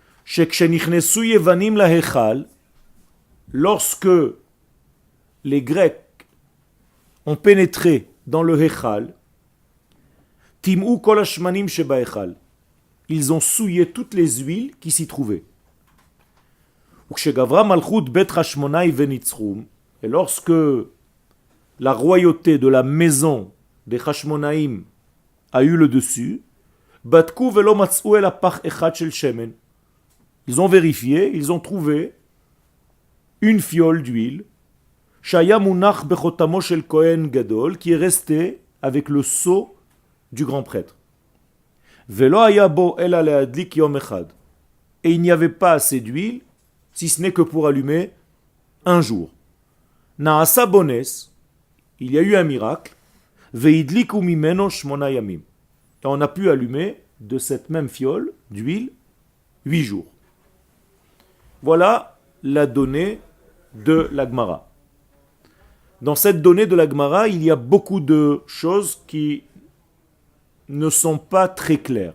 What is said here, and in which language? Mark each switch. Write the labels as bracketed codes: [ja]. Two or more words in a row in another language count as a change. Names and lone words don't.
[he] שכשנכנסו יוונים להיכל, [fr] lorsque les Grecs ont pénétré dans le Hechal, [he] טמאו כל השמנים שבהיכל, [fr] ils ont souillé toutes les huiles qui s'y trouvaient. [he] וכשגברה מלכות בית חשמונאי וניצחום, [fr] et lorsque la royauté de la maison des Hashmonaïm a eu le dessus, [he] בדקו ולא מצאו אלא פח אחד של שמן. [fr] Ils ont vérifié, ils ont trouvé une fiole d'huile, [he] שהיה מונח בחותמו של כהן גדול, [fr] qui est resté avec le sceau du grand prêtre. [he] ולא היה בו אלא להדליק יום אחד. [fr] Et il n'y avait pas assez d'huile, si ce n'est que pour allumer un jour. [he] נעשה בו נס, [fr] il y a eu un miracle, [he] והדליקו ממנו שמונה ימים. [fr] Et on a pu allumer de cette même fiole d'huile 8 jours. Voilà la donnée de la Gemara. Dans cette donnée de la Gemara, il y a beaucoup de choses qui ne sont pas très claires.